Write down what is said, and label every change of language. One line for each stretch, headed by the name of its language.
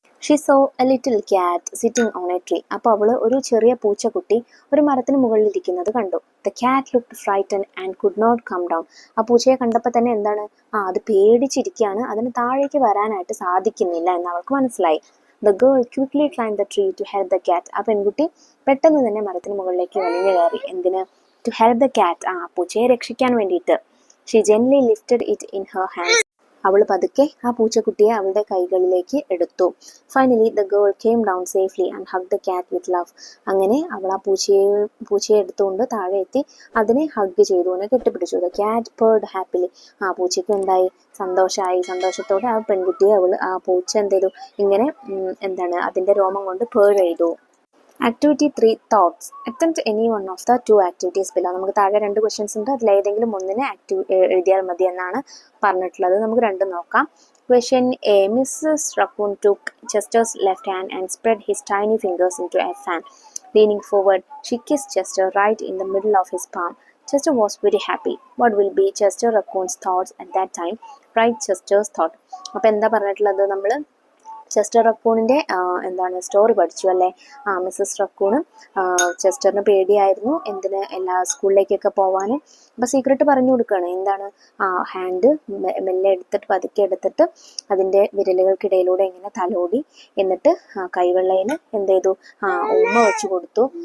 English: She saw a little cat sitting on a tree.
Malayalam: അപ്പോൾ അവള് ഒരു ചെറിയ പൂച്ചക്കുട്ടി ഒരു മരത്തിന് മുകളിൽ ഇരിക്കുന്നത് കണ്ടു.
English: The cat looked frighten and could not come down.
Malayalam: ആ പൂച്ചയെ കണ്ടപ്പോൾ തന്നെ എന്താണ്? അത് പേടിച്ചിരിക്കുകയാണ്, അതിന് താഴേക്ക് വരാനായിട്ട് സാധിക്കുന്നില്ല എന്ന് അവൾക്ക് മനസ്സിലായി.
English: The girl quickly climbed the tree to help the cat.
Malayalam: ആ പെൺകുട്ടി പെട്ടെന്ന് തന്നെ മരത്തിന് മുകളിലേക്ക് വലിഞ്ഞു കയറി. എന്തിന്?
English: To help the cat,
Malayalam: പൂച്ചയെ രക്ഷിക്കാൻ വേണ്ടിയിട്ട്.
English: She gently lifted it in her hands.
Malayalam: അവൾ പതുക്കെ ആ പൂച്ചക്കുട്ടിയെ അവളുടെ കൈകളിലേക്ക് എടുത്തു.
English: Finally the girl came down safely and hug the cat with love.
Malayalam: അങ്ങനെ അവൾ ആ പൂച്ചയെ എടുത്തുകൊണ്ട് താഴെ എത്തി അതിനെ ഹഗ് ചെയ്തു, അതിനെ കെട്ടിപ്പിടിച്ചു.
English: The cat purred happily.
Malayalam: ആ പൂച്ചയ്ക്ക് എന്തായി, സന്തോഷമായി. സന്തോഷത്തോടെ ആ പെൺകുട്ടിയെ ആ പൂച്ച എന്ത് ചെയ്തു, ഇങ്ങനെ അതിന്റെ രോമം കൊണ്ട് പേർ ചെയ്തു.
English: Activity 3 thoughts. Attempt any one of the 2 activities below.
Malayalam: നമുക്ക് താഴെ 2 ക്വസ്റ്റ്യൻസ് ഉണ്ട്, അതിലേതെങ്കിലും ഒന്നിനെ എഴുതിയാൽ മതി എന്നാണ് പറഞ്ഞിട്ടുള്ളത്. നമുക്ക് രണ്ടും നോക്കാം.
English: Question A. Mrs. Raccoon took Chester's left hand and spread his tiny fingers into a fan. Leaning forward, she kissed Chester right in the middle of his palm. Chester was very happy. What will be Chester Raccoon's thoughts at that time? Write Chester's thought.
Malayalam: അപ്പോൾ എന്താ പറഞ്ഞിട്ടുള്ളത്, നമ്മൾ Chester റക്കൂണിൻ്റെ story പഠിച്ചു അല്ലേ. Mrs റക്കൂണ് ചെസ്റ്ററിന് പേടിയായിരുന്നു എല്ലാ സ്കൂളിലേക്കൊക്കെ പോവാൻ. അപ്പോൾ സീക്രട്ട് പറഞ്ഞു കൊടുക്കുകയാണ്. ഹാൻഡ് മെല്ലെ പതുക്കെ എടുത്തിട്ട് അതിൻ്റെ വിരലുകൾക്കിടയിലൂടെ ഇങ്ങനെ തലോടി, എന്നിട്ട് കൈവെള്ളയിൽ ഉമ്മ വെച്ച് കൊടുത്തു.